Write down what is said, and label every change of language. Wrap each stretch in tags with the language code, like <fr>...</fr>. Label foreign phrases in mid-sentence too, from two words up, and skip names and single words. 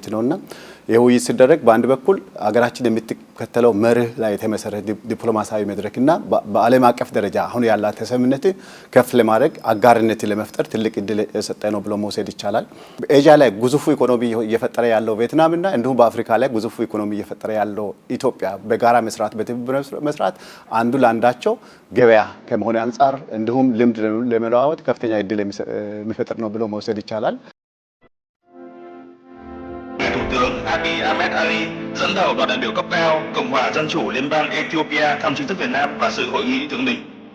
<am>ነውና ይህ ውይይት ሲደረግ በአንድ በኩል ሀገራችን የምትከተለው መርህ ላይ የተመሰረተ ዲፕሎማሲያዊ መድረክና በዓለም አቀፍ ደረጃ አሁን ያላት ተሰሚነት ከፍ ለማድረግ አጋርነት ለመፍጠር ትልቅ እድል የሰጠ ነው ብሎ መውሰድ ይቻላል። በኤዥያ ላይ ግዙፉ ኢኮኖሚ እየፈጠረ ያለው ቪየትናምና እንዲሁም በአፍሪካ ላይ ግዙፉ ኢኮኖሚ እየፈጠረ ያለው ኢትዮጵያ በጋራ መስራት በትብብር መስራት አንዱ ለአንዳቸው ገበያ ከመሆን አንጻር እንዲሁም ልምድ ለመለዋወጥ ከፍተኛ እድል የሚፈጥር ነው ብሎ መውሰድ ይቻላል።</am> <vi>Thủ tướng Abiy Ahmed Ali dẫn đầu đoàn đại biểu cấp cao Cộng hòa Dân chủ Liên bang Ethiopia thăm chính thức Việt Nam và dự hội nghị thượng đỉnh.</vi>